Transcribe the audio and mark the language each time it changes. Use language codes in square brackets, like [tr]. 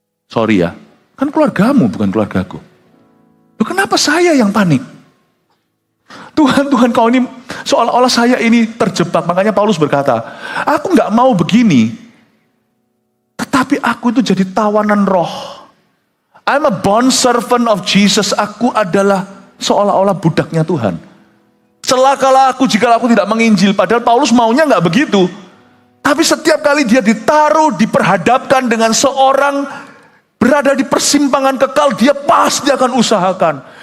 [id] Sorry ya, kan keluargamu bukan keluargaku. Loh kenapa saya yang panik? Tuhan kau ini, seolah-olah saya ini terjebak. Makanya Paulus berkata, aku gak mau begini. Tetapi aku itu jadi tawanan roh. [en] I'm a bond servant of Jesus. [id] Aku adalah seolah-olah budaknya Tuhan. Celakalah aku jika aku tidak menginjil. Padahal Paulus maunya gak begitu. Tapi setiap kali dia ditaruh, diperhadapkan dengan seorang berada di persimpangan kekal, dia pasti akan usahakan.